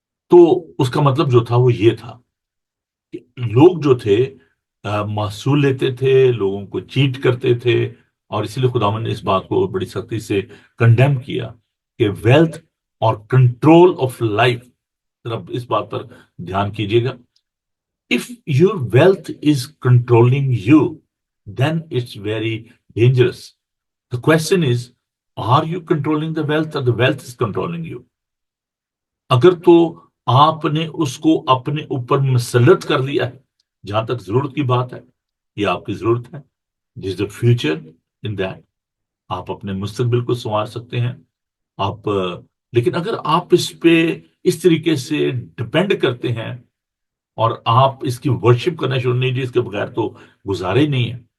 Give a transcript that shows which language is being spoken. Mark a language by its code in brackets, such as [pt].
[ur] تو اس کا مطلب جو تھا وہ یہ تھا کہ لوگ جو تھے محصول لیتے تھے، لوگوں کو چیٹ کرتے تھے، اور اسی لیے خداوند نے اس بات کو بڑی سختی سے کنڈیم کیا کہ ویلتھ اور کنٹرول آف لائف، ذرا اس بات پر دھیان کیجیے گا۔ [en] If your wealth is controlling you, then it's very dangerous. The question is, are you controlling the wealth or the wealth is controlling you? [ur] اگر تو آپ نے اس کو اپنے اوپر مسلط کر لیا ہے، جہاں تک ضرورت کی بات ہے، یہ آپ کی ضرورت ہے، جس دا فیوچر ان دیٹ آپ اپنے مستقبل کو سنوار سکتے ہیں۔ آپ لیکن اگر آپ اس پہ اس طریقے سے ڈپینڈ کرتے ہیں، اور آپ اس کی ورشپ کرنا شروع نہیں، جی اس کے بغیر تو گزارے ہی نہیں ہے۔